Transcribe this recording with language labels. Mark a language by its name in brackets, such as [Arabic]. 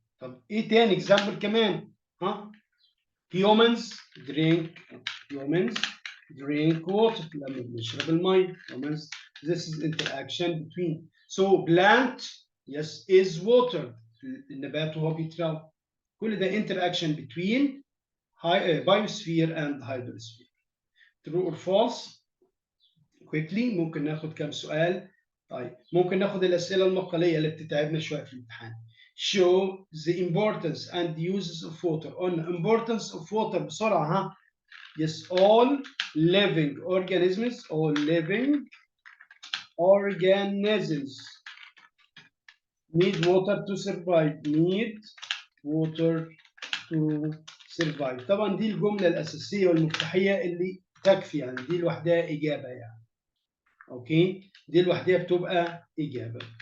[Arabic] طب ايه تاني example كمان؟ ها؟ [English] Humans drink water. [Arabic] لما بنشرب المي. Humans. [English] This is interaction between. So plant, yes, is water. [Arabic] النبات وهو بيتراوى. كل ده [English] interaction between biosphere and hydrosphere. True or false? [Arabic] Quickly ممكن ناخد كام سؤال. طيب ممكن ناخد الأسئلة المقالية اللي بتتعبنا شوية في الامتحان. [English] Show the importance and uses of water. [Arabic] قلنا [English] importance of water [Arabic] بسرعة ها. [English] Yes, all living organisms need water to survive. Need water to survive. [Arabic] طبعا دي الجملة الأساسية والمفتاحية اللي تكفي يعني دي لوحدها إجابة يعني. أوكي دي لوحدها بتبقى إجابة.